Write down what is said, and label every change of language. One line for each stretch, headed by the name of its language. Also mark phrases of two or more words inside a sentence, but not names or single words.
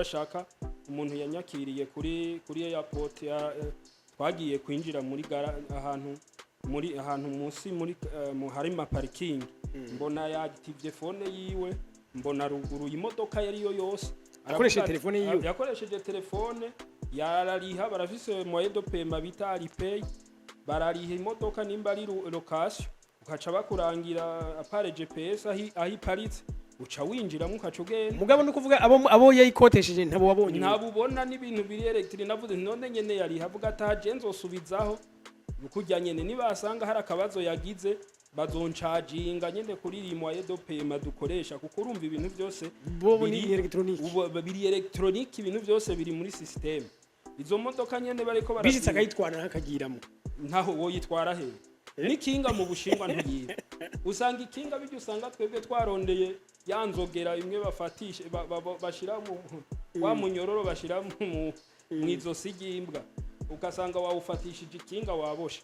Rundi: Ashaka umuntu yanyakiriye kuri airport, twagiye kwinjira muri ahantu munsi muri hari ma parking, mbona yagitivye phone yiwe, mbona ruguru imodoka yari yo yose akoresheje telefone yiwe, yakoresheje telefone yarariha. Barafise
French: moyen de paiement
Rundi: bita Alipay, barariha imodoka nimba ari location, ukaca bakurangira apare GPS aho iparitse, uca winjira mukaca ugenda. Mugabo no kuvuga abo yayikotesheje ntabo wabonye, ntabubona n'ibintu biri electric. Navuze none nyene yari havuga ataje nzosubizaho kujya nyene, nibasanga hari akabazo yagize bazoncaginga nyene kuri
French: moyen de paiement
Rundi: dukoresha, kuko urumva ibintu byose biri electronic, biri electronic, ibintu byose biri muri system. Izo modoka nyene bariko bishitse akayitwara hakagiramo, ntaho woyitwara he n'ikinga mu Bushinwa ntuyibe. Usanga ikinga bijye usanga twebwe twarondeye yanzogera imwe bafatisha bashira mu wa munyororo, bashira mu izosi ry'imbwa, ukasanga wawufatishije ikinga waboshe.